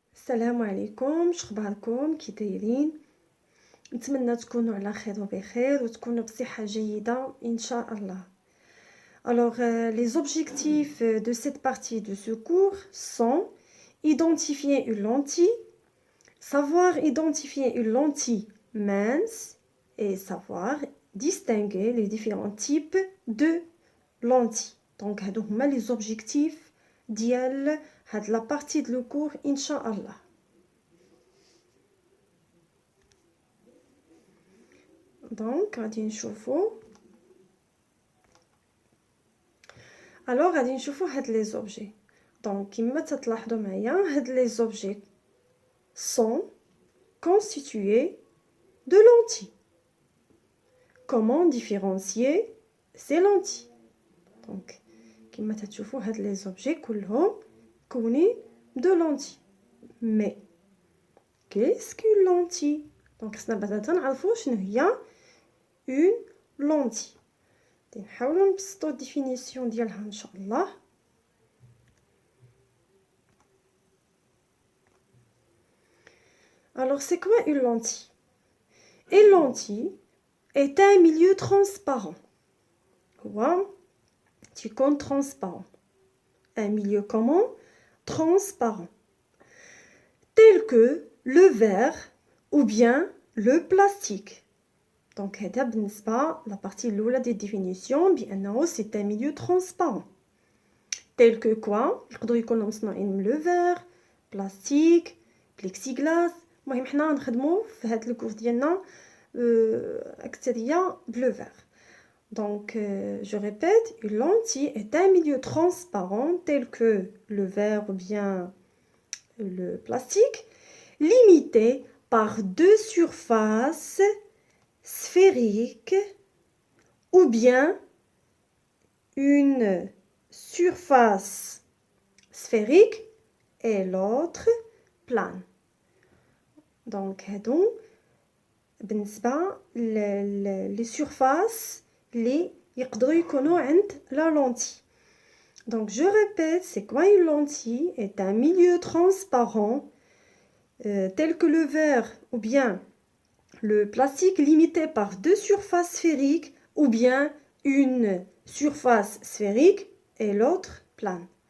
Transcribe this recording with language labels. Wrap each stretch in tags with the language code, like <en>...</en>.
<ar>عليكم، شخباركم كي دايرين؟ نتمنى تكونوا على خير وبخير وتكونوا بصحة جيدة إن شاء الله.</ar> <fr>Alors, les objectifs de cette partie de ce cours sont identifier une lentille, savoir identifier une lentille mince et savoir distinguer les différents types de lentilles.</fr> <ar>Donc, هادو هما</ar> <fr>les objectifs</fr> <ar>ديال هاد</ar> <fr>la partie de le cours</fr> <ar>إن شاء الله. Donc, غادي نشوفوا. Alors, غادي نشوفوا هاد les objets.</ar> <fr>Donc,</fr> <ar>كما تلاحظوا معايا هاد</ar> <fr>les objets sont constitués de lentilles. Comment différencier ces lentilles?</fr> <ar>Donc, كما تشوفوا هاد</ar> <fr>les objets</fr> <ar>كلهم كونين</ar> <fr>de lentilles. Mais qu'est-ce qu'une lentille?</fr> <ar>Donc, خصنا بعدا نعرفوا شنو هي</ar> <fr>une lentille.</fr> <ar>نحاولوا نبسطوا الديفينيسيون ديالها ان شاء الله.</ar> <fr>Alors, c'est quoi une lentille? Une lentille est un milieu transparent. Quoi? Tu comptes transparent. Un milieu comment? Transparent. Tel que le verre ou bien le plastique. Donc,</fr> <ar>هذا بالنسبة</ar> <fr>la partie الأولى des définitions</fr> <ar>بأنه</ar> <fr>c'est un milieu transparent. Tel que quoi?</fr> <ar>يقدروا يكونوا مصنوعين من</ar> <fr>le verre, plastique, plexiglas.</fr> <ar>المهم حنا نخدموا في هذا الكورس ديالنا أكثرية بلو verre.</ar> <fr>Donc, je répète, une lentille est un milieu transparent tel que le verre ou bien le plastique, limité par deux surfaces sphériques ou bien une surface sphérique et l'autre plane.</fr> <ar>Donc, هادو بالنسبة</ar> <fr>les surfaces</fr> <ar>اللي يقدروا يكونوا عند</ar> <fr>la lentille. Donc, je répète, c'est quoi une lentille? Est un milieu transparent tel que le verre ou bien le plastique limité par deux surfaces sphériques ou bien une surface sphérique et l'autre plane.</fr>